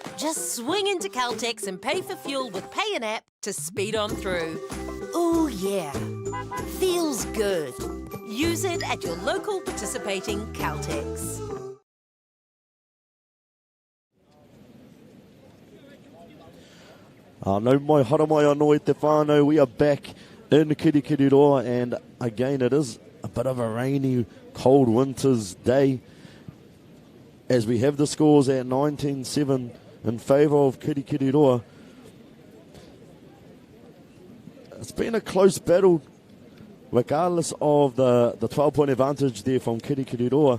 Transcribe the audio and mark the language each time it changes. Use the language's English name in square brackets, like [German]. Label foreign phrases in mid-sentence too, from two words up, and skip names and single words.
[English] Just swing into Caltex and pay for fuel with Pay an App to speed on through. Ooh yeah, feels good. Use it at your local participating Caltex. [Māori] No mai hara mai anō e te whānau. [English] We are back in Kirikiriroa, and again it is a bit of a rainy, cold winter's day as we have the scores at 19-7 in favour of Kirikiriroa. It's been a close battle regardless of the 12-point advantage there from Kirikiriroa.